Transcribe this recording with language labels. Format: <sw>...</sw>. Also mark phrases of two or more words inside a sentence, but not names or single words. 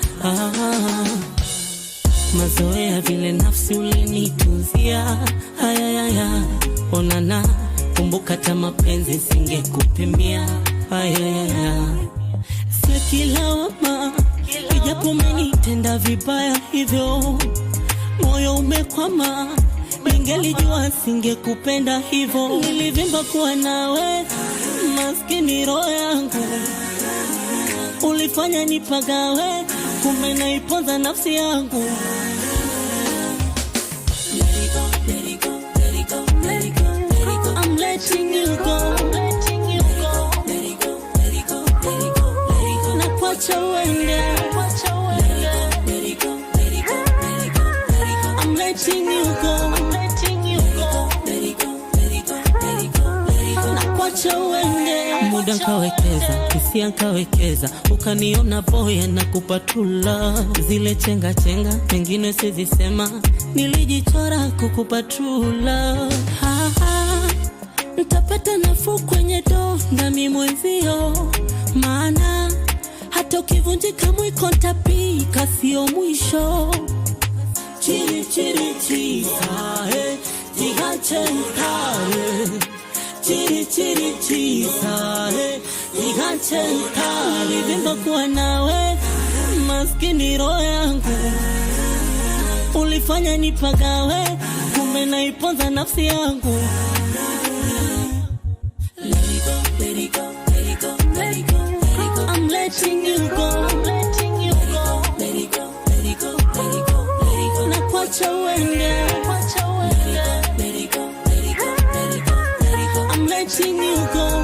<sw>mazoea vile nafsi ulinitunzia, ayayaya, onana, kumbuka ta mapenzi singekupimia, ayayaya, sia kila wama, ijapo umenitenda vibaya hivyo, moyo umekwama, ningelijua singekupenda hivyo. Nilivimba kuwa nawe, maskini roho yangu, ulifanya nipagawe, kumbe naiponza nafsi yangu.</sw> <en>I'm letting you go.</en> <sw>Nakwacha uende.</sw> <en>I'm letting you go.</en> <sw>Nakwacha uende. Muda nkawekeza, hisia nkawekeza, ukaniona boya na kupatula. Zile chenga chenga, pengine sizisema, nilijichora kukupatula. Nitapata nafuu kwenye donda mimwezio, maana hata ukivunjika mwiko ntapika sio mwisho. Chiri chiri chisae, jigache nkare. Chiri chiri chisae, jigache nkare. Vimba kuwa nawe, maskini roho yangu, ulifanya nipagawe, kumbe naiponza nafsi yangu.</sw> <en>I'm letting you go.</en> <sw>Nakwacha uende.</sw> <en>I'm letting you go.</en>